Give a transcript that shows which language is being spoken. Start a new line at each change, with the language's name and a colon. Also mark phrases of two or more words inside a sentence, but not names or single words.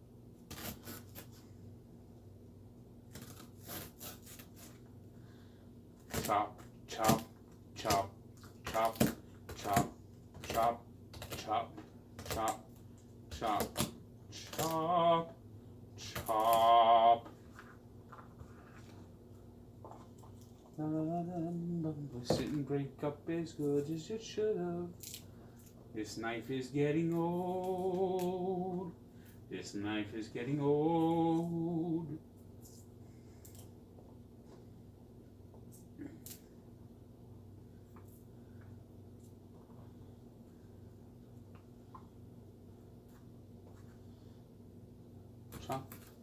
English: Chop, chop, chop, chop, chop, chop, chop, chop, chop, chop, chop. Sit and break up as good as it should have. This knife is getting old. This knife is getting old. Chop.